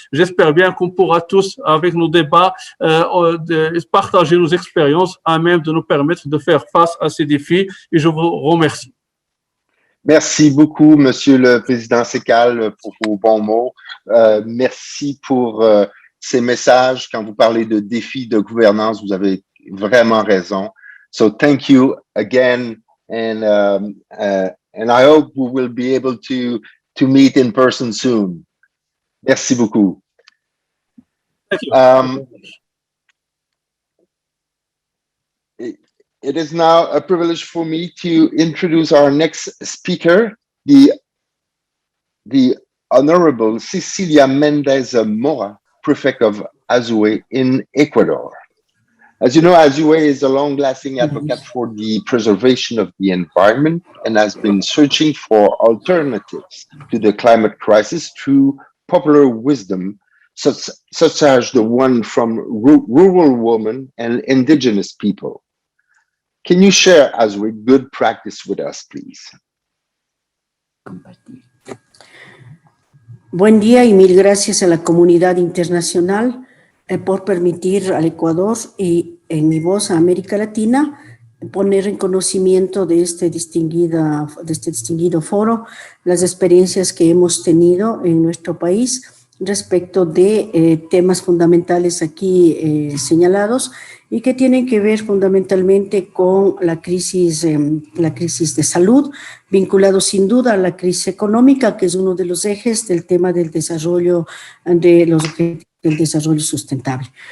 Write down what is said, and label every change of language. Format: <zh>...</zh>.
<fr>J'espère bien qu'on pourra tous, avec nos débats, partager nos expériences à même de nous permettre de faire face à ces défis. Et je vous remercie. Merci beaucoup, Monsieur le Président Sekal, pour vos bons mots. Merci pour ces messages. Quand vous parlez de défis de gouvernance, vous avez vraiment raison.</fr> <en>So thank you again, and I hope we will be able to meet in person soon.</en> <fr>Merci beaucoup.</fr> <en>Thank you. It is now a privilege for me to introduce our next speaker, the Honorable Cecilia Mendez Mora, Prefect of Azue in Ecuador. As you know, Azue is a long-lasting advocate for the preservation of the environment and has been searching for alternatives to the climate crisis through popular wisdom, such as the one from rural women and indigenous people. Can you share Azue good practice with us, please?</en> <es>Buen día y mil gracias a la comunidad internacional por permitir al Ecuador y en mi voz a América Latina poner en conocimiento de este distinguido foro las experiencias que hemos tenido en nuestro país respecto de temas fundamentales aquí señalados y que tienen que ver fundamentalmente con la crisis de salud, vinculado sin duda a la crisis económica, que es uno de los ejes del tema del desarrollo de los objetivos del desarrollo sustentable.</es>